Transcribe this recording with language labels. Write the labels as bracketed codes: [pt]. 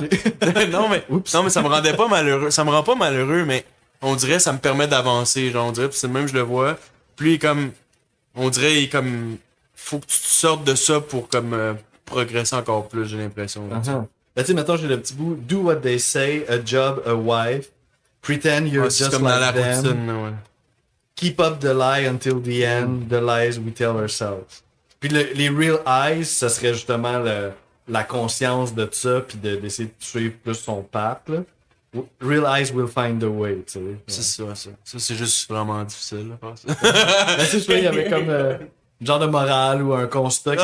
[fr] Ah, ok. non mais ça me rendait pas malheureux, ça me rend pas malheureux mais on dirait ça me permet d'avancer, genre on dirait puis c'est le même je le vois. Puis lui, comme on dirait il est comme faut que tu te sortes de ça pour comme progresser encore plus, j'ai l'impression. là. Ben, tu sais, mettons, j'ai le petit bout. [en] Do what they say, a job, a wife. Pretend you're [fr] Ouais, c'est [en] just [fr] comme dans la [en] like them. [fr] routine, là, ouais. [en] Keep up the lie until the end, the lies we tell ourselves. [fr] Puis les real eyes, ça serait justement la conscience de ça, puis d'essayer de suivre plus son path, là. [en] Real eyes will find the way, [fr] tu sais. C'est ça, ça. Ça, c'est juste vraiment difficile, là, faire ça. Ben, tu sais, il y avait comme une genre de morale ou un constat qui